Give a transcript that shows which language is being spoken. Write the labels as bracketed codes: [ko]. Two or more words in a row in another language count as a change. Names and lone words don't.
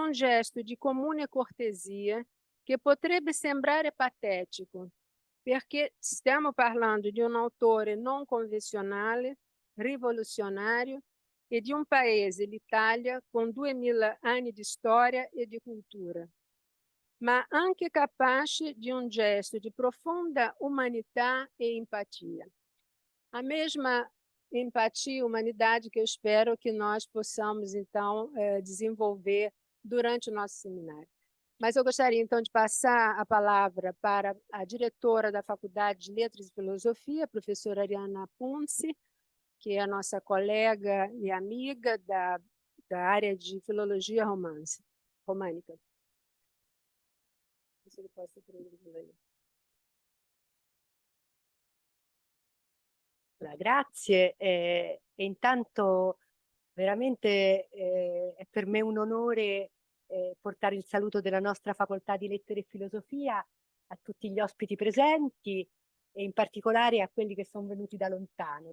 [it] un gesto di comune cortesia che potrebbe sembrare patetico, perché stiamo parlando di un autore non convenzionale, rivoluzionario e di un paese, l'Italia, con 2000 anni di storia e di cultura, ma anche capace di un gesto di profonda umanità e empatia. [pt] A mesma empatia e humanidade que eu espero que nós possamos, então, desenvolver durante o nosso seminário. Mas eu gostaria, então, de passar a palavra para a diretora da Faculdade de Letras e Filosofia, a professora Ariana Punce, que é a nossa colega e amiga da área de Filologia Românica. Se ele pode ser [it] Grazie e intanto veramente è per me un onore portare il saluto della nostra Facoltà di Lettere e Filosofia a tutti gli ospiti presenti e in particolare a quelli che sono venuti da lontano.